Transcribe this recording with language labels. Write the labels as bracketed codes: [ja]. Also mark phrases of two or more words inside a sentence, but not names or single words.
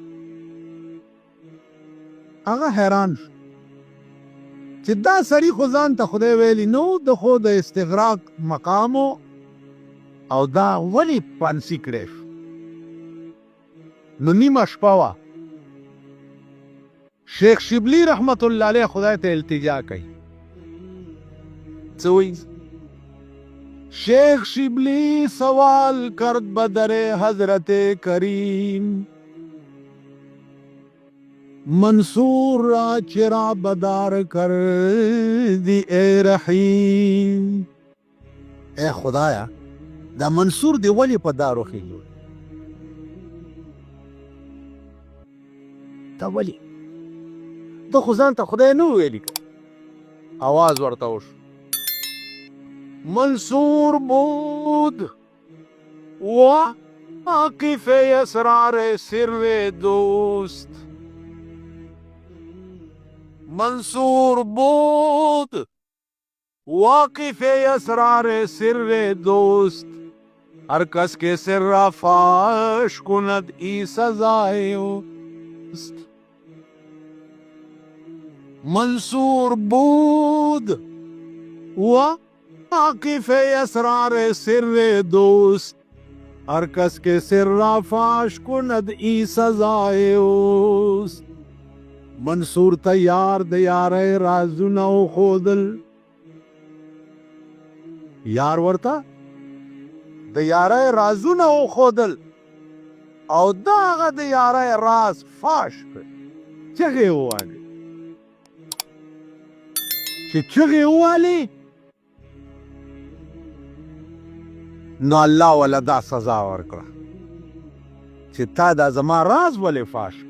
[ps] هغه حیران شو چې دا سړي خو ځان ته خدای ویلی نو د خو د استغراق مقامو او دا ولې پانسي کړی شو. نو نیمه شپه وه شیخ شبلی رحمت الله علیه خدای ته التجا کوي. څه وایي؟ [fa] شیخ شبلی سوال کرد بدر حضرت کریم، منصور را چرا بدار کر دی اے رحیم. [ps] اے خدایا دا منصور دی ولی په دارو خېږي؟ دا ولی ته خو ځان ته خدای نه ویلي که؟ آواز ورته وشو. [fa] منصور بود واقف اسرار سر دوست. منصور بود واقف اسرار سر دوست، هر کس که سر را فاش کند ای سزای اوست. منصور بود واقف اسرار سر دوست، هر کس که سر را فاش کند ای سزای اوست. [ps] منصور ته یار د یارۍ رازونه وښودل، یار ورته د یارۍ رازونه وښودل او د هغه د یارۍ راز فاش کړ. چغې ووالې، چې چغې ووالې نو الله ولا دا سزا ورکړه چې تا دا زما راز ولې فاش کړ.